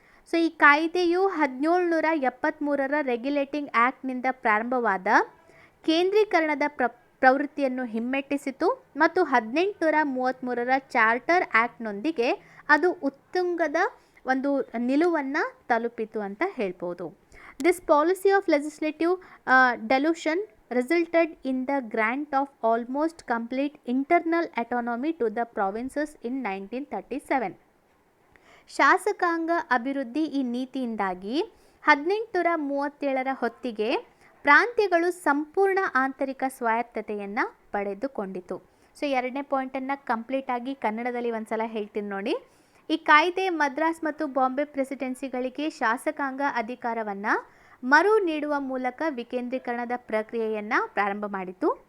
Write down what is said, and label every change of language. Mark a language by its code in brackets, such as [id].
[kn] So ಈ ಕಾಯ್ದೆಯು 1773ರ regulating ಆ್ಯಕ್ಟ್ನಿಂದ ಪ್ರಾರಂಭವಾದ ಕೇಂದ್ರೀಕರಣದ ಪ್ರವೃತ್ತಿಯನ್ನು ಹಿಮ್ಮೆಟ್ಟಿಸಿತು ಮತ್ತು 1833ರ ಚಾರ್ಟರ್ ಆ್ಯಕ್ಟ್ನೊಂದಿಗೆ ಅದು ಉತ್ತುಂಗದ ಒಂದು ನಿಲುವನ್ನು ತಲುಪಿತು ಅಂತ ಹೇಳ್ಬೋದು. [en] This policy of legislative devolution resulted in the grant of almost complete internal autonomy to the provinces in 1937. [kn] ಶಾಸಕಾಂಗ ಅಭಿವೃದ್ಧಿ ಈ ನೀತಿಯಿಂದಾಗಿ 1837ರ ಹೊತ್ತಿಗೆ ಪ್ರಾಂತ್ಯಗಳು ಸಂಪೂರ್ಣ ಆಂತರಿಕ ಸ್ವಾಯತ್ತತೆಯನ್ನು ಪಡೆದುಕೊಂಡಿತು. ಸೊ 2ನೇ ಪಾಯಿಂಟನ್ನು ಕಂಪ್ಲೀಟಾಗಿ ಕನ್ನಡದಲ್ಲಿ ಒಂದ್ಸಲ ಹೇಳ್ತೀನಿ ನೋಡಿ. ಈ ಕಾಯ್ದೆ ಮದ್ರಾಸ್ ಮತ್ತು ಬಾಂಬೆ ಪ್ರೆಸಿಡೆನ್ಸಿಗಳಿಗೆ ಶಾಸಕಾಂಗ ಅಧಿಕಾರವನ್ನು ಮರು ನೀಡುವ ಮೂಲಕ ವಿಕೇಂದ್ರೀಕರಣದ ಪ್ರಕ್ರಿಯೆಯನ್ನು ಪ್ರಾರಂಭ ಮಾಡಿತು.